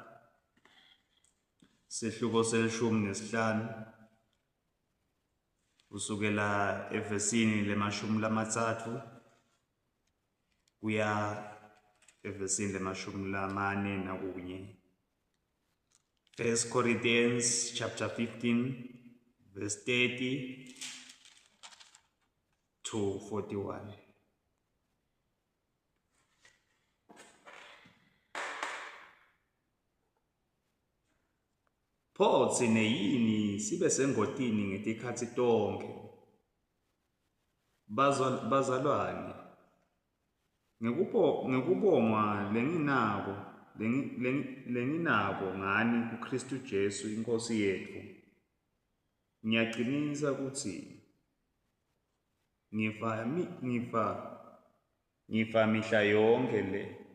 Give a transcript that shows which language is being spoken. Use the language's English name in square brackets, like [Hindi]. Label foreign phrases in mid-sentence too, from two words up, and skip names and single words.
[Swati] sehluko se-15 kusukela evesini le-30 kuya evesini le-41. [English] 1 Corinthians chapter 15 verse 30 to 41. [Swati] Pho thine yini sibe sengotini ngetikhathi tonke? Bazalwane, ngekubongwa lenginako ngani kuKristu Jesu inkosi yethu, ngiyaqinisa ukuthi ngifa mihla yonke le.